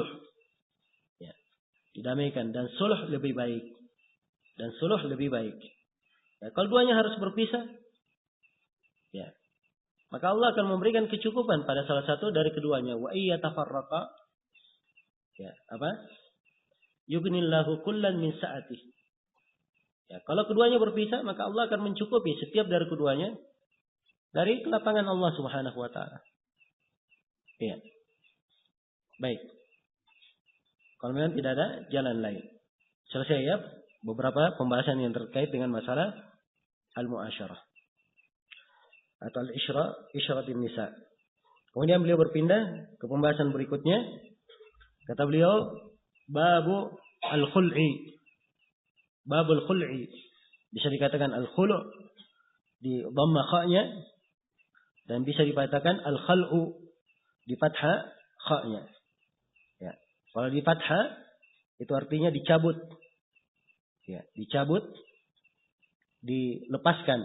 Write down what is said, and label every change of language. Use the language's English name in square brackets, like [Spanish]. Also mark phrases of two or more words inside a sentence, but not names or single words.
[Indonesian] Ya, didamaikan. Dan suluh lebih baik. Dan suluh lebih baik. Ya, kalau duanya harus berpisah, ya, maka Allah akan memberikan kecukupan pada salah satu dari keduanya. [Arabic] وإن يتفرقا. [Indonesian] Ya, apa? [Arabic] يغن الله كلا من سعته. [Indonesian] Ya, kalau keduanya berpisah, maka Allah akan mencukupi setiap dari keduanya dari kelapangan Allah [Arabic] سبحانه وتعالى. [Indonesian] Ya. Baik. Kalau memang tidak ada jalan lain. Selesai ya beberapa pembahasan yang terkait dengan masalah al-mu'asyarah atau [Arabic] عشرة النساء. [Indonesian] Kemudian beliau berpindah ke pembahasan berikutnya. Kata beliau, [Arabic] باب الخلع. باب الخلع. [Indonesian] Bisa dikatakan al-khulu' di dhamma kha-nya dan bisa dikatakan al-khal'u di fathah kha-nya. Ya. Kalau di fathah itu artinya dicabut. Ya, dicabut, dilepaskan.